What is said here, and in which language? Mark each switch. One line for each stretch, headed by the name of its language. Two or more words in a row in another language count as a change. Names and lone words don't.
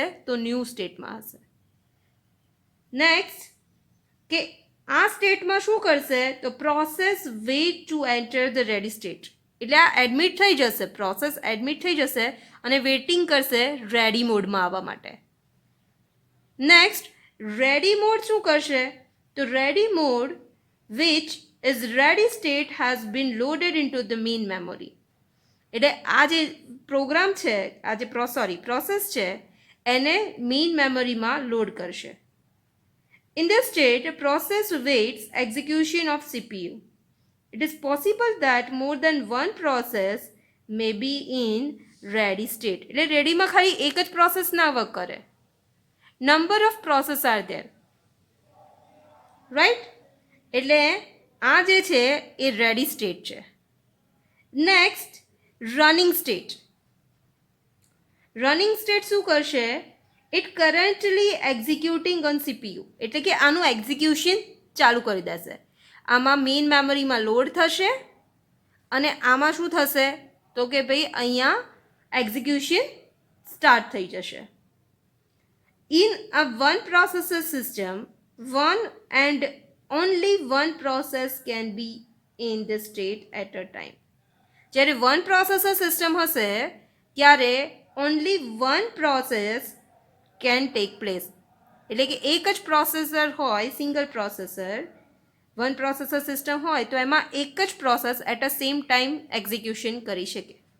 Gujarati: તો
English: new state
Gujarati: હશે. નેક્સ્ટ, કે આ સ્ટેટમાં શું કરશે?
English: તો process wait to enter the ready state.
Gujarati: એટલે આ એડમિટ થઈ જશે, પ્રોસેસ એડમિટ થઈ જશે અને વેઇટિંગ કરશે
English: ready mode
Gujarati: આવવા માટે. નેક્સ્ટ,
English: ready mode
Gujarati: શું કરશે?
English: તો ready mode which is ready state has been loaded into the main memory.
Gujarati: એટલે આ જે પ્રોગ્રામ છે, આ જે પ્રોસેસ છે એને
English: main memory
Gujarati: લોડ કરશે.
English: In this state, a process waits execution of CPU. It is possible that more than one process may be in ready state.
Gujarati: એટલે રેડીમાં ખાલી એક જ પ્રોસેસ ના વર્ક કરે.
English: Number of process are there.
Gujarati: રાઈટ? એટલે આ જે છે એ
English: ready state
Gujarati: છે.
English: next, running state. running state
Gujarati: શું કરશે?
English: it currently executing on CPU.
Gujarati: એટલે કે આનું એક્ઝિક્યુશન ચાલુ કરી દેશે. આમાં
English: main memory
Gujarati: લોડ થશે અને આમાં શું થશે? તો કે ભાઈ અહીંયા એક્ઝિક્યુશન સ્ટાર્ટ થઈ જશે.
English: in a one processor system, one and only one process can be in the state at a time. જ્યારે one processor system
Gujarati: હશે ત્યારે
English: only one process can take place.
Gujarati: એટલે કે એક જ પ્રોસેસર હોય,
English: single processor, one processor system
Gujarati: હોય તો એમાં એક જ પ્રોસેસ
English: at a same time
Gujarati: એક્ઝિક્યુશન કરી શકે.